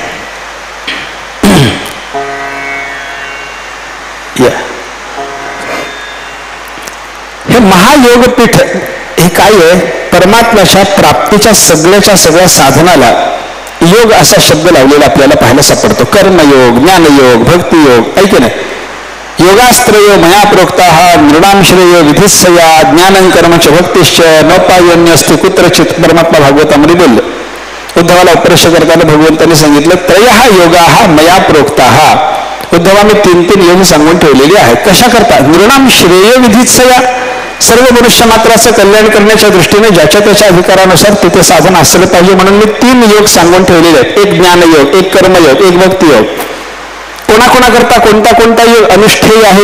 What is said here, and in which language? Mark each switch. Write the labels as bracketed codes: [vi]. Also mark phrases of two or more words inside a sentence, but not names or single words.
[mr] हे महायोग पीठ हे काय आहे? परमात्म्याच्या प्राप्तीच्या सगळ्या साधनाला योग असा शब्द लावलेला आपल्याला पाहायला सापडतो. कर्मयोग, ज्ञानयोग, भक्तियोग, ऐके ना. [sa] योगास्त्रयो मया प्रोक्ता नृणाम श्रेय विधिस्सया ज्ञानं कर्मच भक्तिश्च नोपायन्यस्ति कुत्रचित. [mr] परमात्मा भागवतामध्ये बोलले. उद्धवाला उपदेश करताना भगवंतांनी सांगितलं [sa] त्रयः योगाः मया प्रोक्ताः. [mr] उद्धवा मी 3 योग सांगून ठेवलेली आहेत. कशा करता? [sa] नृणाम श्रेय विधिस्सया, [mr] सर्व मनुष्य मात्राचं कल्याण करण्याच्या दृष्टीने ज्याच्या त्याच्या अधिकारानुसार तिथे साधन असलं पाहिजे म्हणून मी 3 योग सांगून ठेवलेले आहेत. एक ज्ञानयोग, एक कर्मयोग, एक भक्तियोग. कोणाकोणाकरता कोणता योग अनुष्ठेय आहे?